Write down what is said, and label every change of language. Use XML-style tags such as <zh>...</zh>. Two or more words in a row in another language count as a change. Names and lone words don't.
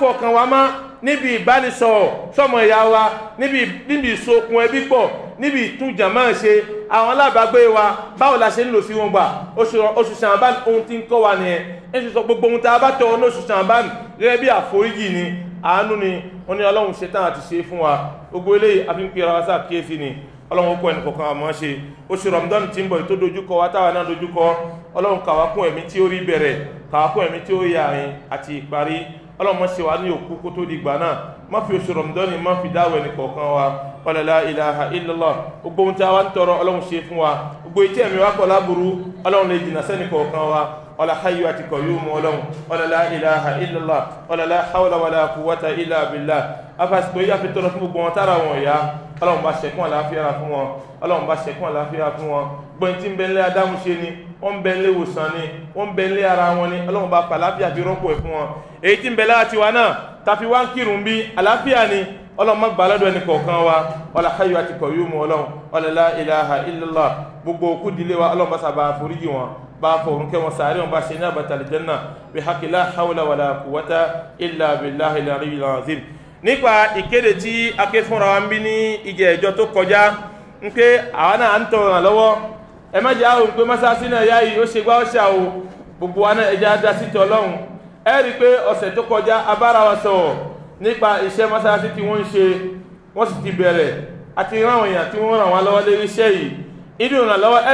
<yo>ọkàn wa mọ́ níbi ìbánisọ̀rọ̀ sọ́mọ ìyá wa níbi ìsokùn ẹbí pọ̀ níbi ìtújà máa ṣe àwọn alábàágbé wa báwo la ṣe ń lò sí wọn gbà oṣù Ṣàbán ohun tí ń kọ́ wa nìyẹn ń sì sọ gbogbo ohun tá a bá tọrọ ní oṣù Ṣàbán gẹ́gẹ́ bí àforíjì ni àánú ni wọ́n ní Ọlọ́run ṣetán àti ṣe fún wa gbogbo eléyìí a fi ń pera wa sáà kíyèsí ni Ọlọ́run kọ́ ẹnì kọ̀ọ̀kan àmọ́ ṣe oṣù Ramadan tí ń bọ̀ tó dojúkọ wa táwa náà dojúkọ Ọlọ́run kà wá kún ẹ̀mí tí ó rí bẹ̀rẹ̀ kà wá kún ẹ̀mí tí ó yà àárín àti ìparí Ọlọ́run má ṣe wá ní òkú kó tó di ìgbà náà má fi oṣù Ramadan má fi dáwọ̀ ẹnì kọ̀ọ̀kan wa</yo> <ar>ولا لا إله إلا الله</ar> <yo>gbogbo ohun tí a wá ń tọrọ Ọlọ́run ṣe fún wa gbogbo etí ẹ̀mí wa kọ̀ láburú Ọlọ́run lè jìnnà sẹ́nì kọ̀ọ̀kan wa</yo> <ar>ولا حي</ar> <yo>àti qayyum Ọlọ́run</yo> <ar>ولا لا إله إلا الله ولا لا حول ولا قوة إلا بالله</ar> <yo>afásitò yíyá fi tọrọ fún gbogbo wọn tára wọn ìyá Ọlọ́run bá ṣẹ̀kún àlàáfíà fún wọn Ọlọ́run bá ṣẹ̀kún àlàáfíà fún wọn gbọ́n tí ń bẹ nílé adáhùn ṣe ni wọ́n ń bẹ nílé ìwòsàn ni wọ́n ń bẹ nílé ara wọn ni Ọlọ́run bá pàlàáfíà fi rọ́pò ẹ̀ fún wọn èyí tí ń bẹ láti wa náà tàfi wá ń kírun bí àlàáfíà ni Ọlọ́run má gbà lọ́dọ̀ ẹni kọ̀ọ̀kan wa</yo> <ar>ولا حي</ar> <yo>àti qayyum Ọlọ́run</yo> <ar>ولا لا إله إلا الله</ar> <yo>gbogbo òkú dílé wa Ọlọ́run bá sábà foríjì wọn bá fọ̀rún kẹwọn sàárẹ̀ wọn bá ṣe ní àbàtà aljanna bí</yo> <ar>حقي لا حول ولا قوة إلا بالله العلي العظيم</ar> <yo>nípa ìkéde tí a ké fúnra wa ń bí ní ìjẹ́ ẹjọ́ tó kọjá ń pé àwọn náà ń tọrọ ràn lọ́wọ́ ẹ má jẹ́ àwọn pé mọ́sáàsì náà yá yìí ó ṣe gbá ọ̀ṣà o gbogbo wa náà ẹja dá sí tọ́lọ́hún ẹ rí i pé ọ̀sẹ̀ tó kọjá abára wa sọ̀rọ̀ nípa iṣẹ́ mọ́sáàsì tí wọ́n ń ṣe wọ́n sì ti bẹ̀rẹ̀ àti ráwọn èèyàn tí wọ́n ràn wá lọ́wọ́ lérí iṣẹ́ yìí inú ìrànlọ́wọ́ ẹ</yo>